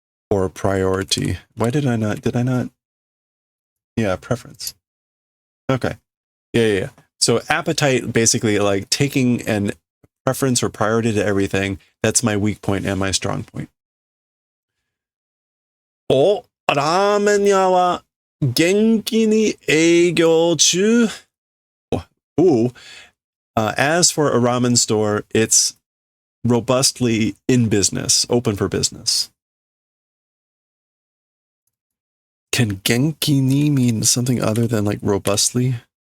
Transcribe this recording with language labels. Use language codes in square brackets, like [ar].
[en] Or priority. Why did I not? Yeah, preference. Okay. Yeah. So appetite, basically like taking an preference or priority to everything. That's my weak point and my strong point. [ja] お、ラーメン屋は元気に営業中。 Ooh. [en] As for a ramen store, it's robustly in business, open for business. Can genki ni mean something other than like robustly?